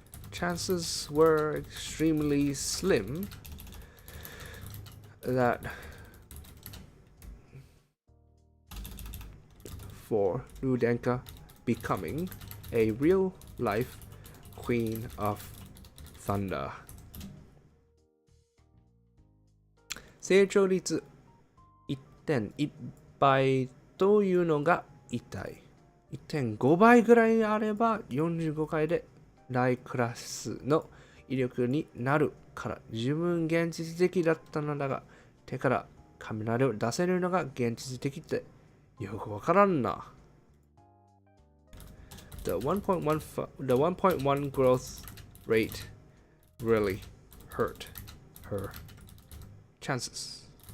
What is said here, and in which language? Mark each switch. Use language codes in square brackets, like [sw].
[en] Chances were extremely slim that for Rudenka becoming a real-life Queen of Thunder. [ja] 成長率 1.1 倍というのが痛い。 1.5 倍ぐらいあれば45回で大クラスの威力になるから十分現実的だったのだが、手から雷を出せるのが現実的ってよくわからんな。 [en] The 1.1 growth rate really hurt her chances.